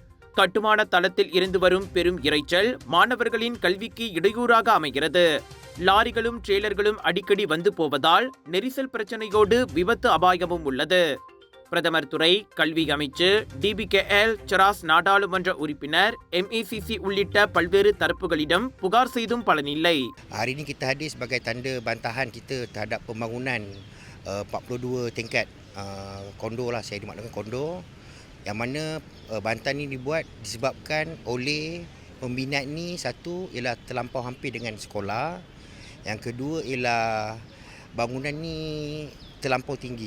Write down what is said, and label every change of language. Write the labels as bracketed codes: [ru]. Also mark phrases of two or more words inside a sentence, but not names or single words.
[ta] கட்டுமான தளத்தில் இருந்து வரும் பெரும் இரைச்சல் மாணவர்களின் கல்விக்கு இடையூறாக அமைகிறது. லாரிகளும் ட்ரெய்லர்களும் அடிக்கடி வந்து போவதால் நெரிசல் பிரச்சனையோடு விபத்து அபாயமும் உள்ளது. பிரதமர் துறை, கல்வி அமைச்சு, டிபிகேஎல், செராஸ் நாடாளுமன்ற உறுப்பினர், MECC உள்ளிட்ட பல்வேறு தரப்புகளிடம் புகார் செய்தும் பலனில்லை. [ms] Hari ini kita hadir sebagai tanda bantahan kita terhadap pembangunan 42 tingkat kondo lah, saya dimaklumkan kondo, yang mana bantahan ini dibuat disebabkan oleh pembinaan ni, satu ialah terlampau hampir dengan sekolah, yang kedua ialah bangunan ni terlampau tinggi.